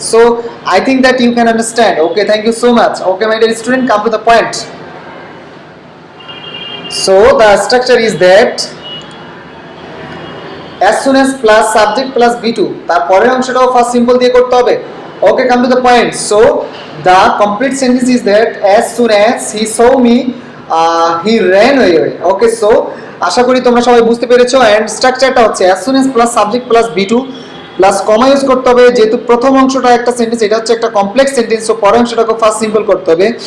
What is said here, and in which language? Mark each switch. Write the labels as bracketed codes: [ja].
[en] So I think that you can understand. Okay, thank you so much. Okay my dear student, come to the point. So the structure is that as soon as plus subject plus b2, [bn] তার পরের অংশটাও first symbol দিয়ে করতে হবে। [en] Okay, come to the point. So the complete sentence is that as soon as he saw me he ran away। [bn] Okay, so আশা করি তোমরা সবাই বুঝতে পেরেছো। এন্ড স্ট্রাকচারটা হচ্ছে as soon as plus subject plus b2 plus কমা ইউজ করতে হবে, যেহেতু প্রথম অংশটা একটা সেন্টেন্স, এটা হচ্ছে একটা কমপ্লেক্স সেন্টেন্স, সো পরের অংশটাকে ফার্স্ট সিম্বল করতে হবে।